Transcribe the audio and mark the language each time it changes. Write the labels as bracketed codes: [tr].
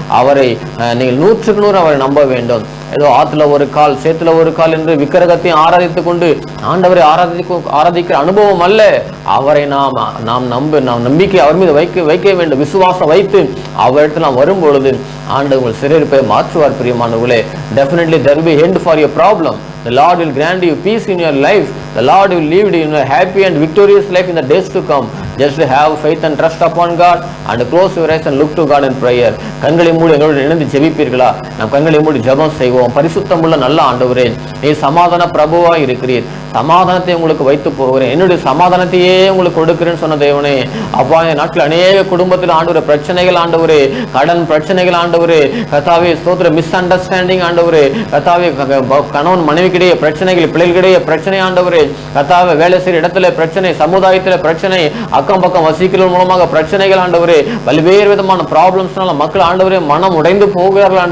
[ta] அவரை நீங்கள் 100க்கு 100 அவரை நம்ப வேண்டும். ஏதோ ஆத்துல ஒரு கால் சேத்துல ஒரு கால் என்று விக்கிரகத்தையும் ஆராதித்துக் கொண்டு ஆண்டவரை ஆராதிக்கிற அனுபவம் அல்ல. அவரை நாம் நம்பிக்கை அவர் மீது வைக்க வேண்டும். விசுவாசம் வைத்து அவரிடத்தில் நாம் வரும் பொழுது ஆண்டவர் உங்கள் சிறையிருப்பை மாற்றுவார். [en] பிரியமானவர்களே, definitely there will be end for your problem. The Lord will grant you peace in your life. The Lord will lead you in a happy and victorious life in the days to come. Just to have faith and trust upon God and close your eyes and look to God in prayer. [ta] கண்களை மூடி எங்களோடு இணைந்து ஜெபிப்பீர்களா? நாம் கண்களை மூடி ஜெபம் செய்வோம். பரிசுத்தமுள்ள நல்ல ஆண்டவரே, நீ சமாதான பிரபுவா இருக்கிறீர். சமாதானத்தை உங்களுக்கு வைத்து போகிறேன், என்னுடைய சமாதானத்தையே உங்களுக்கு கொடுக்கிறேன்னு சொன்ன தேவனே, அப்பா என் நாட்டில் அநேக குடும்பத்தில் ஆண்டவரே பிரச்சனைகள், ஆண்டவரே கடன் பிரச்சனைகள், ஆண்டவரே கர்த்தாவே ஸ்தோத்திர மிஸ் அண்டர்ஸ்டாண்டிங், ஆண்டவரே கர்த்தாவே கணவன் மனைவிக்கிடையே பிரச்சனைகள், பிள்ளைகளிடையே பிரச்சனை, ஆண்டவரே கர்த்தாவே வேலை செய்கிற இடத்துல பிரச்சனை, சமுதாயத்தில் பிரச்சனை, அக்கம் பக்கம் வசிக்கிறவர்கள் மூலமாக பிரச்சனைகள், ஆண்டவரே பல்வேறு விதமான ப்ராப்ளம்ஸ்னால மக்கள் ஆண்டவரே மனம் உடைந்து போகிறார்கள்.